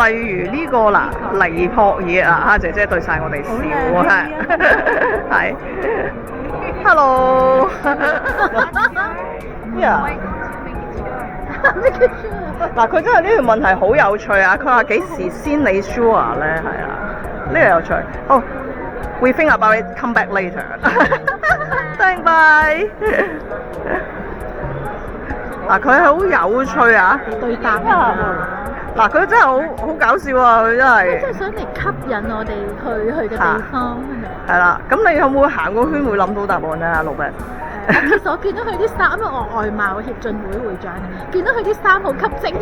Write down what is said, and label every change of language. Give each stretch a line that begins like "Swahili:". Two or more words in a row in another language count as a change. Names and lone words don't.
Cantonese: 例如呢個嗱，尼泊爾啊，蝦姐姐對晒我哋笑啊，係。Hello。嗱，佢真係呢條問題好有趣啊！佢話幾時先你 sure 咧？係啊，呢個有趣。
English: 哦 ，we think about it, come back later. Thank bye.
Cantonese: 嗱，佢係好有趣啊！對答啊！嗱，佢真係好搞笑啊！佢真係。即係想嚟吸引我哋去嘅地方，係咪？係啦，咁你有冇行個圈會諗到答案咧？阿老闆。其實我見到佢啲衫，因為我外貌協進會會長，見到佢啲衫好吸睛。